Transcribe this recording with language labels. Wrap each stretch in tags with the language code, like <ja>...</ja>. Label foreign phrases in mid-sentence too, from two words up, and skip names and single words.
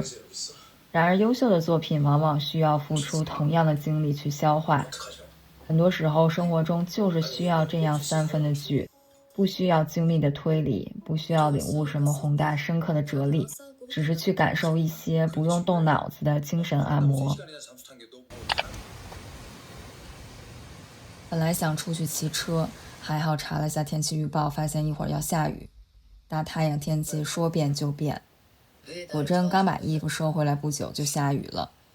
<zh>然而優秀的作品往往需要付出同樣的精力去消化，很多時候生活中就是需要這樣3分的劇，不需要精密的推理，不需要領悟什麼宏大深刻的哲理，只是去感受一些不用動腦子的精神按摩。本來想出去騎車，還好查了下天氣預報，發現一會兒要下雨。大太陽天氣說變就變，果真剛把衣服收回來不久就下雨了。</zh>